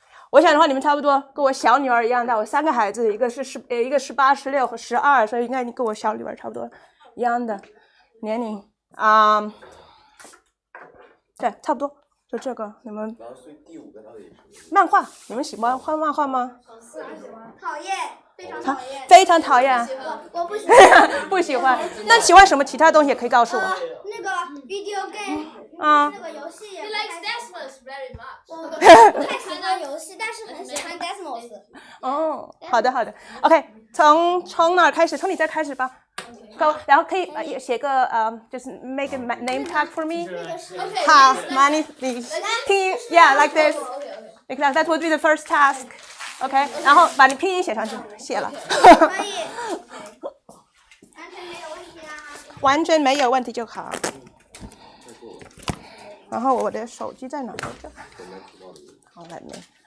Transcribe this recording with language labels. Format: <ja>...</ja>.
<zh>我想的话，你们差不多跟我小女儿一样大。我3个孩子，一个18、16和12，所以应该你跟我小女儿差不多一样的年龄。对，差不多，就这个。你们漫画，你们喜欢看漫画吗？讨厌，非常讨厌，非常讨厌，我不喜欢不喜欢。那喜欢什么其他东西也可以告诉我。那个</zh> <en>video game，</en> <zh>啊那个游戏也</zh> <en>He</en> <zh>不</zh> <en>likes</en> <zh>太</zh> <en>Desmos very much.</en> <zh>我不太喜欢游戏，但是很喜欢 Desmos。哦，好的好的 ，OK， 从哪儿开始？从你这开始吧。然后可以写个就是</zh> <en>make a name tag for me。 Okay.</en> <zh>好</zh> <en>，money please。</en> <zh>拼音</zh> <en>，yeah like this。 Okay. Because that would be the first task.</en> <zh>OK， 然后把你拼音写上去，写了。可以，完全没有问题啊。完全没有问题就好。然后我的手机在哪？在这。好，来面。</zh>